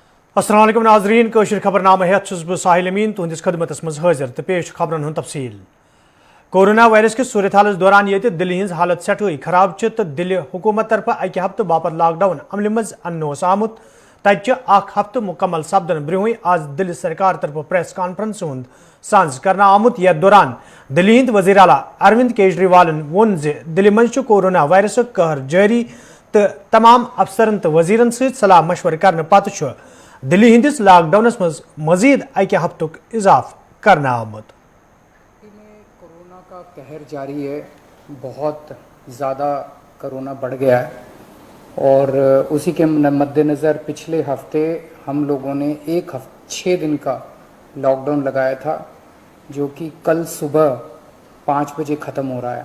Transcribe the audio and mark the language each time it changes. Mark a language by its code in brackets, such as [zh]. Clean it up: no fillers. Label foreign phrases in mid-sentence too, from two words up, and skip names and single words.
[ks] अस्सलाम वालेकुम नाज़रीन कशर खबरनामा हेत छुस बह साहिल अमीन तुहंदिस खदमतस मज हाजिर तो पेश खबरन हुंद तफसील। कोरोना वायरस किस सूरत हालस दौरान ये दिल्ली हिंज हालत सठई खराब च दिल्ली हुकूमत तरफ अक हफ्त बापत लॉकडाउन अमल मज अन्न आमुत तत हफ्त मुकम्मल सपदन ब्रोह आज दिल्ली सरकार तरफ [en] press conference [ks] हुंद सांझ करना आमुत यथ दौरान दिल्ली हिंद वज़ीर आला अरविंद केजरीवालन वोन दिल्ली मज कोरोना वायरस कहर जारी तो तमाम अफसरन तो वजीरन सलाह मशवर करने पत दिल्ली हिंदिस लॉकडाउनस मज मजीद अक हफ्तुक इजाफ करना आमुत। [hi] कोरोना का कहर जारी है, बहुत ज़्यादा कोरोना बढ़ गया है और उसी के मद्देनज़र पिछले हफ्ते हम लोगों ने 6 दिन का लॉकडाउन लगाया था, जो कि कल सुबह 5 बजे ख़त्म हो रहा है।